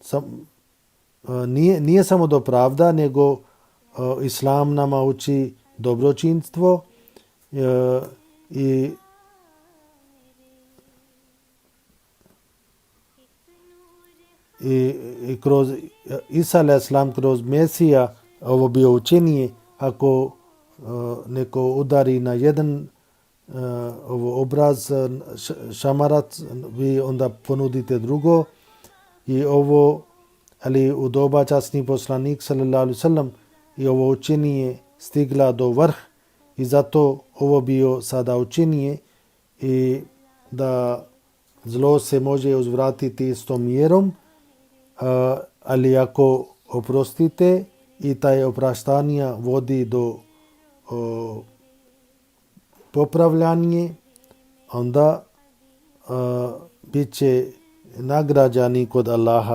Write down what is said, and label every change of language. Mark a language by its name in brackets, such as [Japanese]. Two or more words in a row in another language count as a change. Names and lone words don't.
[Bosnian] nije samo do pravda, nego Islam nama uči dobročinstvo i kroz Isa [Arabic] عليه السلام, [Bosnian] kroz Mesija, ovo bio učenje, ako neko udari na jedan obraz, šamarac, vi onda ponudite drugo i ovo, ali u doba časni poslanik [Arabic] صلى الله عليه وسلم [Bosnian] i ovo učenje stigla do vrh i zato ovo bio sada učenje i da zlo se može uzvratiti s tom mjerom, ali ako oprostite i taj opraštanja vodi do popravljanje, onda bit će nagrađani kod Allaha.